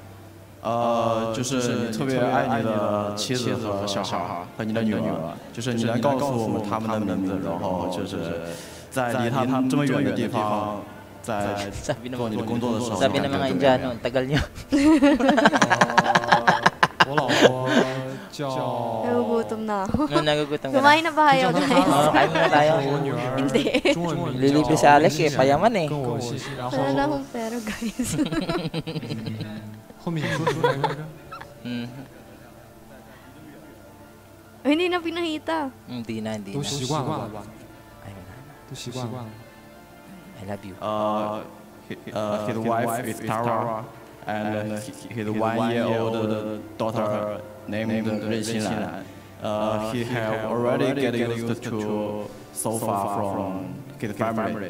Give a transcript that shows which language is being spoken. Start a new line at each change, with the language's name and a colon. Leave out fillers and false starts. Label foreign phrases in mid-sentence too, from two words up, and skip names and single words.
Chinese: 就是你特别爱你的妻子和小孩和你的女儿，就是你能告诉我们他们的名字，然后就是在离他们这么远的地方，在做你的工作的时候。
Filipino: Sabi ng mga Indiano, tagal niyo.
Chinese: 我老婆叫
Filipino: Nagugutom na ako. Nagugutom ka na. Kumain na ba kayo, guys? Kain na tayo.
Chinese: 我女儿
Filipino: Hindi.
Chinese: 中文名
Filipino: Lilibre
Chinese: 叫
Filipino: si Alex payaman
Chinese: 跟我姓，然后
Filipino: Wala na akong pera, guys.
Chinese: 后面你说什么来着？
Filipino: Hindi na pinahita. Hindi na.
Chinese: 都习惯了吧？
Filipino: Ayun na.
Chinese: 都习惯了。
English: I love you. His wife is Tara, and his 1-year-old daughter named Ren Xinlan. He have already get used to so far from his family.